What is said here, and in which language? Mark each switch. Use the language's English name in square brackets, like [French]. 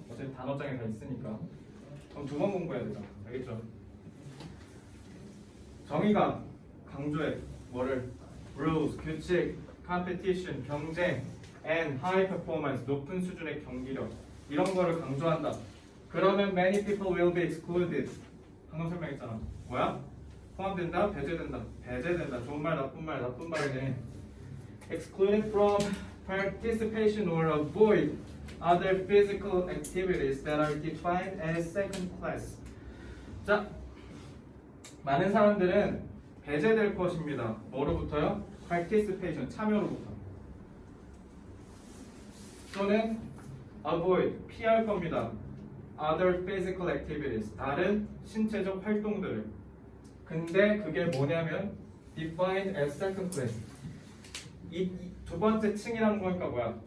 [Korean] 어차피 단어장에 다 있으니까. 그럼 두 번 공부해야 되잖아. 알겠죠? 정의가 강조해. 뭐를? [English] rules, [Korean] 규칙, [English] competition, [Korean] 경쟁, [English] and high performance, [Korean] 높은 수준의 경기력. 이런 거를 강조한다. 그러면 [English] many people will be excluded. [Korean] 방금 설명했잖아. 뭐야? 포함된다, 배제된다. 배제된다. 좋은 말, 나쁜 말이네. [English] excluded from participation or avoid other physical activities that are defined as second class. [Korean] 자, 많은 사람들은 배제될 것입니다. 뭐로부터요? participation, 참여로부터. 또는 avoid, 피할 겁니다. [English] other physical activities, [Korean] 다른 신체적 활동들을. 근데 그게 뭐냐면 [English] defined as second class. [Korean] 이 두 번째 층이라는 거니까 뭐야?